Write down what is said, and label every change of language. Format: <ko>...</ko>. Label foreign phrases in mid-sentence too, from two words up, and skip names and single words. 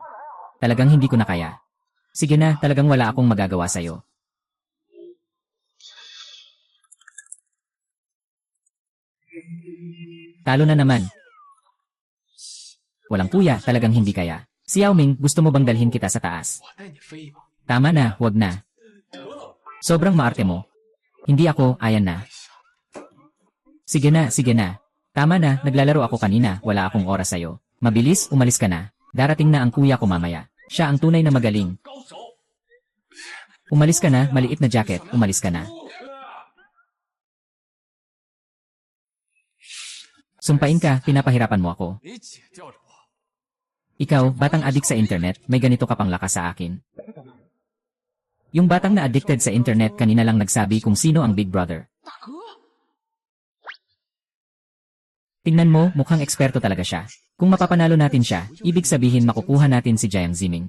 <tl>Talagang hindi ko na kaya. Sige na, talagang wala akong magagawa sa'yo. Talo na naman. Walang kuya, talagang hindi kaya. Si Yao Ming, gusto mo bang dalhin kita sa taas?</tl> <zh>我带你飞吧。</zh> <tl>Tama na, huwag na. Sobrang maarte mo. Hindi ako, ayan na. Sige na, sige na. Tama na, naglalaro ako kanina, wala akong oras sa'yo. Mabilis, umalis ka na. Darating na ang kuya ko mamaya. Siya ang tunay na magaling.</tl> <zh>高手。</zh> <tl>Umalis ka na, maliit na jacket, umalis ka na. Sumpain ka, pinapahirapan mo ako.</tl> <zh>你姐吊着我。</zh> <tl>Ikaw, batang adik sa internet, may ganito ka pang lakas sa akin. Yung batang na addicted sa internet kanina lang nagsabi kung sino ang</tl> <en>Big Brother.</en> <zh>大哥，</zh> <tl>Tingnan mo, mukhang eksperto talaga siya. Kung mapapanalo natin siya, ibig sabihin makukuha natin si Jiang Ziming.</tl>